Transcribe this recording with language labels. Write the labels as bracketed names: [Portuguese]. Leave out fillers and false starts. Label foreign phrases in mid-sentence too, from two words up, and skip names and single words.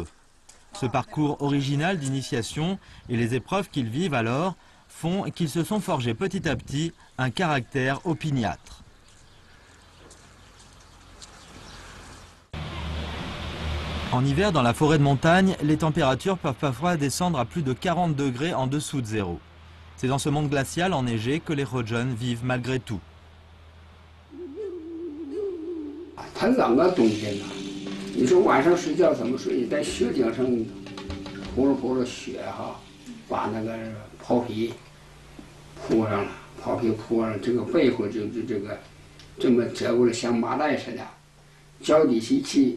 [French] Ce parcours original d'initiation et les épreuves qu'ils vivent alors font qu'ils se sont forgés petit à petit un caractère opiniâtre. En hiver, dans la forêt de montagne, les températures peuvent parfois descendre à plus de 40 degrés en dessous de zéro. C'est dans ce monde glacial enneigé que les Rojun vivent malgré tout. [Chinese] 很冷啊，冬天呐，你说晚上睡觉怎么睡？在雪顶上铺了雪哈，把那个袍皮铺上了，袍皮铺上，这个背后就这个这么折过来像麻袋似的，脚底吸气。